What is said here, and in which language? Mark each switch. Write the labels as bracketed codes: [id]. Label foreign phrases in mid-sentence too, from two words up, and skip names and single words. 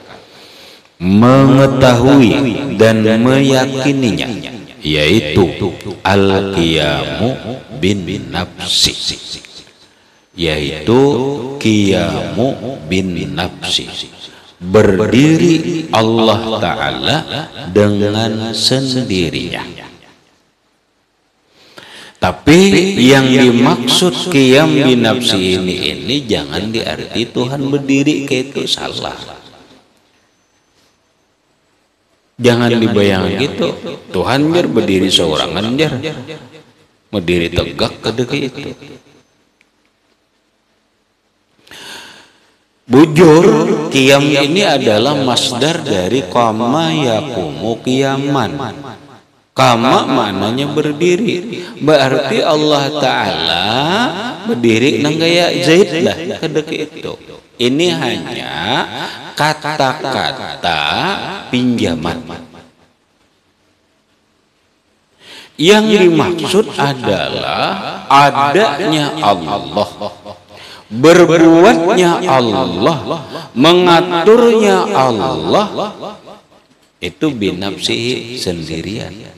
[id] mengetahui dan meyakininya, yaitu [ar] al-qiyamu bin nafsi, [id] yaitu [ar] qiyamu bin nafsi, [id] berdiri Allah Ta'ala dengan sendirinya. Tapi yang dimaksud [ar] qiyam bin nafsi [id] ini jangan diarti Tuhan berdiri kayak itu, salah. [bjn] Jangan dibayang gitu Tuhan jar berdiri seorangan jar berdiri tegak kedeke itu. Bujur, qiyam ini adalah masdar dari [ar] qama yaqumu qiyaman. [bjn] Qama maknanya berdiri, berarti Allah Ta'ala berdiri nang gaya Zaid lah kedeke itu. [id] Ini hanya kata-kata pinjaman. Yang dimaksud adalah adanya Allah, berbuatnya Allah, mengaturnya Allah, itu binafsihi sendirian.